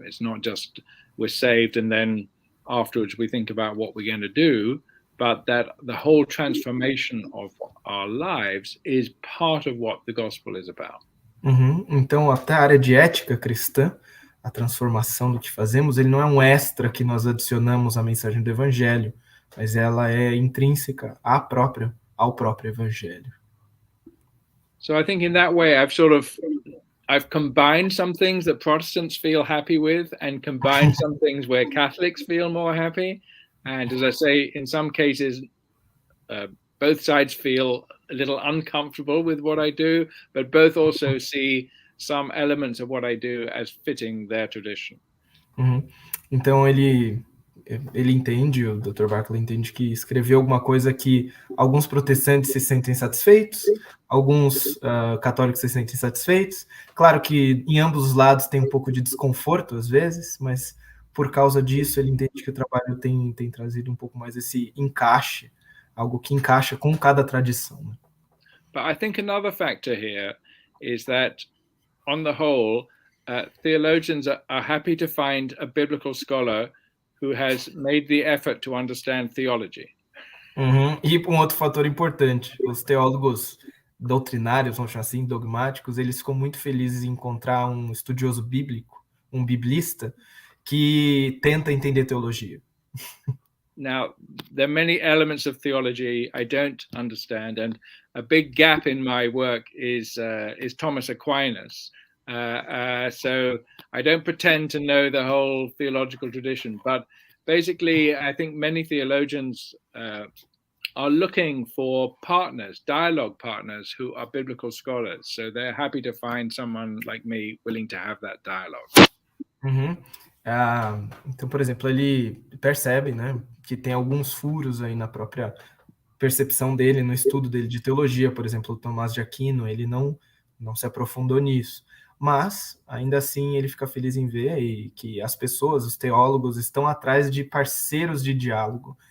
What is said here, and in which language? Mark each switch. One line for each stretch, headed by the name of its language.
English: It's not just we're saved and then afterwards we think about what we're going to do, but that the whole transformation of our lives is part of what the gospel is about.
Portuguese: Então, até a área de ética cristã, a transformação do que fazemos, ele não é um extra que nós adicionamos à mensagem do evangelho, mas ela é intrínseca ao próprio evangelho.
English: So I think in that way I've combined some things that Protestants feel happy with and combined some things where Catholics feel more happy. And as I say, in some cases, both sides feel a little uncomfortable with what I do, but both also see some elements of what I do as fitting their tradition.
Portuguese: Então ele entende, o Dr. Barclay entende que escreveu alguma coisa que alguns protestantes se sentem satisfeitos, alguns católicos se sentem satisfeitos. Claro que em ambos os lados tem um pouco de desconforto às vezes, mas por causa disso ele entende que o trabalho tem trazido um pouco mais esse encaixe, algo que encaixa com cada tradição.
English: But I think another factor here is that, on the whole, theologians are happy to find a biblical scholar who has made the effort to understand theology.
Portuguese: E um outro fator importante, os teólogos doutrinários, vamos chamar assim, dogmáticos, eles ficam muito felizes em encontrar um estudioso bíblico, um biblista, que tenta entender teologia.
English: Now, there are many elements of theology I don't understand, and a big gap in my work is Thomas Aquinas. So I don't pretend to know the whole theological tradition, but basically I think many theologians are looking for partners, dialogue partners who are biblical scholars. So they're happy to find someone like me willing to have that dialogue.
Portuguese: Então, por exemplo, ele percebe, né, que tem alguns furos aí na própria percepção dele, no estudo dele de teologia. Por exemplo, o Tomás de Aquino, ele não se aprofundou nisso. Mas, ainda assim, ele fica feliz em ver que as pessoas, os teólogos, estão atrás de parceiros de diálogo.